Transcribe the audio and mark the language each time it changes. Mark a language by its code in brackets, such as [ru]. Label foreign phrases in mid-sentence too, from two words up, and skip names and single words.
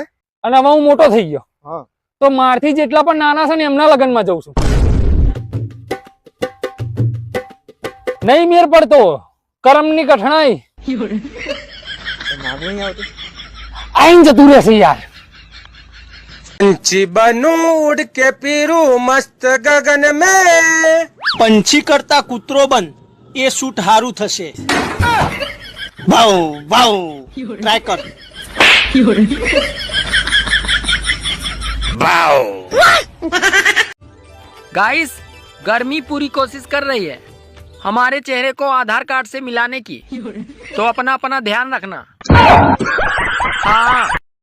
[gu] અને હવે હું મોટો થઈ ગયો હા તો મારથી જેટલા પણ નાના છે ને એમના લગ્નમાં જઉં છું. નહીં મેર પડતો કરમની કઠણાઈ આઈને જતું રહેશે યાર. [hi] पंछी बनूं उड़ के पीरूं मस्त गगन में. [gu] પંછી કરતા કૂતરો બન, એ શૂટ હારું થશે. ભાવ ભાવ ટ્રાય કર. [hi] गाइस गर्मी पूरी कोशिश कर रही है हमारे चेहरे को आधार कार्ड से मिलाने की, तो अपना अपना ध्यान रखना. हाँ